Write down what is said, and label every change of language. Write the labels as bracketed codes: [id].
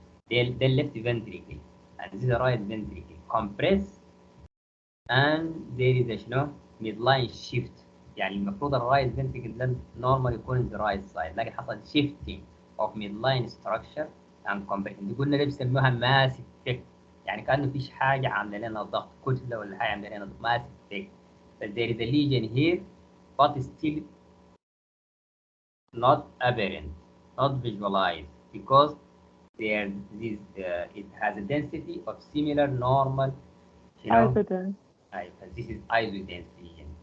[en] The left ventricle and this is the right ventricle compressed and there is a شنو midline shift. [ar] يعني المفروض الرايت ventricle ده normal يكون [en] the right side [ar] لكن حصل [en] shifting of midline structure and compression. [ar] دي قلنا ده بيسموها massive effect. يعني كأنه فيش حاجة عاملة لنا ضغط كتلة ولا حاجة عاملة لنا massive effect. [en] But there is a lesion here but still not apparent, not visualized because there this it has a density of similar normal, you know. Evident. This is isodense lesion.